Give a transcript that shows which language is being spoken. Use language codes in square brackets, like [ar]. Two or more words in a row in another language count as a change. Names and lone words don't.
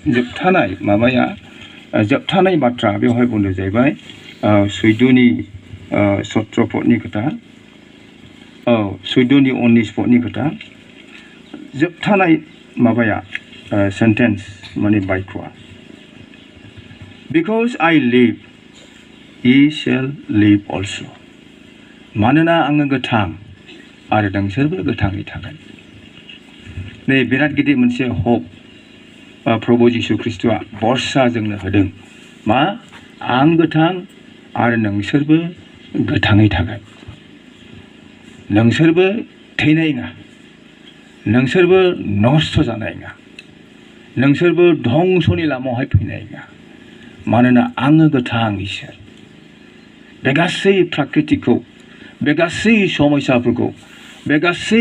[brx] जोबथानाय बाथ्रा बेवहाय बुंदों जाहैबाय 17 पदनि खोथा 19 पदनि खोथा जोबथानाय सेन्टेन्स माने बायख'आ [en] Because I live, ye shall live also. [brx] मानोना आङो गोथां आरो नोंसोरबो गोथाङै थागोन नै बिराद गिदिर मोनसे हप प्रभु जिशु ख्रिस्टआ बर्षा जोंनो होदों मा आं गोथां आरो नोंसोरबो गोथाङै थागोन नोंसोरबो थैनाय नङा नोंसोरबो नस्थ' जानाय नङा नोंसोरबो धंसनि लामायावहाय फैनाय नङा मानोना आङो गोथां इसोर बे गासै प्राकृतिकखौ बे गासै समस्याफोरखौ बे गासै